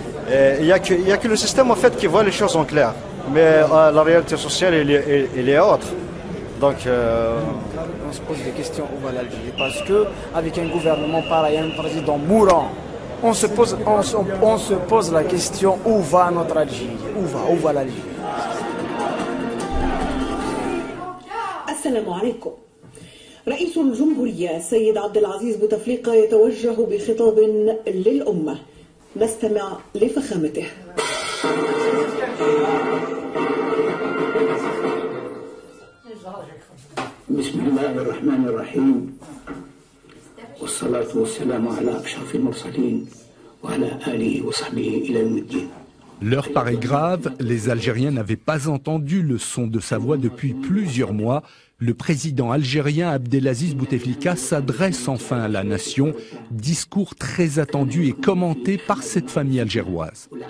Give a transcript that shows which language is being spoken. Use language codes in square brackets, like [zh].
[fr] Il n'y a que le système en fait qui voit les choses en clair. Mais la réalité sociale, elle est autre. Donc, on se pose des questions où va l'Algérie, parce que avec un gouvernement pareil, un président mourant, on se pose la question où va notre Algérie, où va l'Algérie. [ar] السلام عليكم. رئيس الجمهورية السيد عبد العزيز بوتفليقة يتوجه بخطاب للأمة. نستمع لفخامته. بسم الله الرحمن الرحيم والصلاة والسلام على أشرف المرسلين وعلى آله وصحبه إلى يوم الدين. [fr] L'heure paraît grave, les Algériens n'avaient pas entendu le son de sa voix depuis plusieurs mois. Le président algérien Abdelaziz Bouteflika s'adresse enfin à la nation. Discours très attendu et commenté par cette famille algéroise.